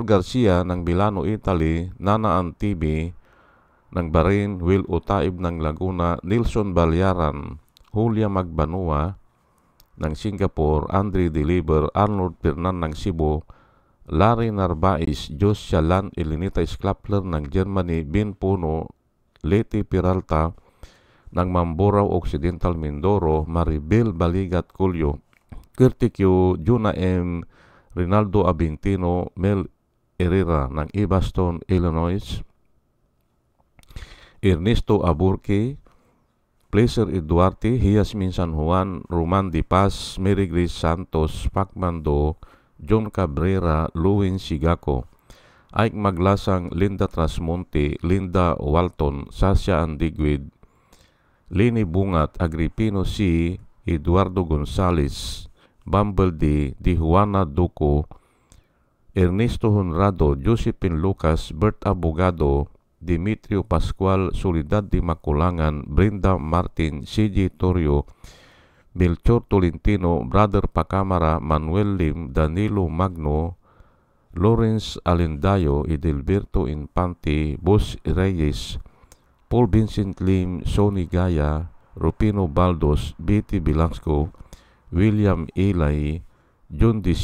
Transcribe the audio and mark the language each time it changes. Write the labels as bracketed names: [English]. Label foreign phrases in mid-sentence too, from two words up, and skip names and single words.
[Filipino] Garcia ng Milano, Italy, Nana Antibi ng Bahrain, Will Utaib ng Laguna, Nilson Balyaran, Julia Magbanua ng Singapore, Andre Deliver, Arnold Pernan ng Cebu, Larry Narvaez, Jos Shalan, Elinita Sklapler ng Germany, Bin Puno, Leti Peralta ng Mamburao Occidental, Mindoro, Maribel Baligat Culyo, Kirtikyo, Juna M. Rinaldo Abintino, Mel Herrera ng Evanston, Illinois, Ernesto Aburque, Placer Eduarte, Hiasmin San Juan, Roman Di Paz, Mary Grace Santos, Pacmando, John Cabrera, Luwin Sigako, Ike Maglasang, Linda Trasmonte, Linda Walton, Sasha Andigwid, Lini Bungat, Agripino C., Eduardo Gonzales, Bumble Di Juana Duco, Ernesto Honrado, Josephine Lucas, Bert Abogado, Dimitrio Pascual, Soledad Di Maculangan, Brenda Martin, CJ Torrio, Melchor Tolentino, Brother Pacamara, Manuel Lim, Danilo Magno, Lawrence Alendayo, Edelberto Infante, Boss Reyes, Paul Vincent Lim, Sonny Gaya, Rupino Baldos, Betty Bilangsco, William Elay, John D.